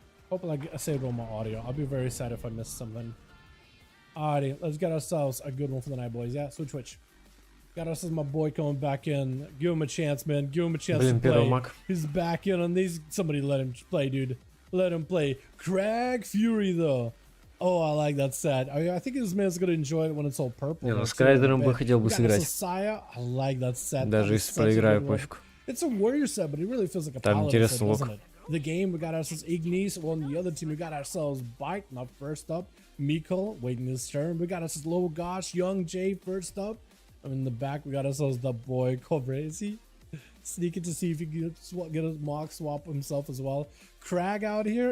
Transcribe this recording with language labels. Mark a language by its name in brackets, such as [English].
[English] Hopefully I saved all my audio. I'll be very sad if I missed something. Alrighty, let's get ourselves a good one for the night, boys. Yeah, switch. Got ourselves my boy coming back in. Give him a chance, man. Give him a chance to play. He's back in on these. Somebody let him play, dude. Let him play. Crag Fury, though. Oh, I like that set. I think this man's gonna enjoy it when it's all purple. [Russian] Не, ну с Крайдером бы хотел бы сыграть. [English] I like that set. [Russian] Даже если проиграю, пофиг. [English] It's a warrior set, but it really feels like a paladin set, doesn't it? The game, we got ourselves Ignis. Well, on the other team, we got ourselves Bite, not first up. Miko, waiting his turn. We got ourselves Low Gosh, Young Jay, first up. And in the back, we got ourselves the boy Cobra. Is he sneaking to see if he can get a mock swap himself as well? Crag out here.